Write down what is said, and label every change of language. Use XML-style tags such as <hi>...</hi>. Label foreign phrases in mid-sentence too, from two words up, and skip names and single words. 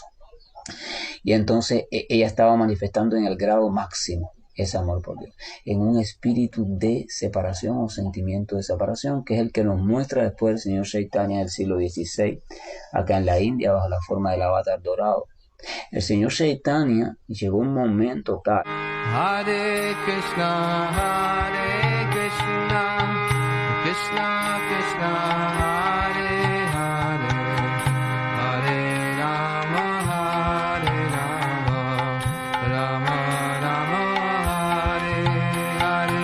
<es>Y entonces ella estaba manifestando en el grado máximo ese amor por Dios, en un espíritu de separación o sentimiento de separación, que es el que nos muestra después el señor Chaitanya del siglo XVI, acá en la India, bajo la forma del avatar dorado. El señor Chaitanya llegó un momento acá.</es> <sa>हरे कृष्ण, कृष्ण कृष्ण, हरे हरे, हरे राम, राम राम, हरे हरे.</sa>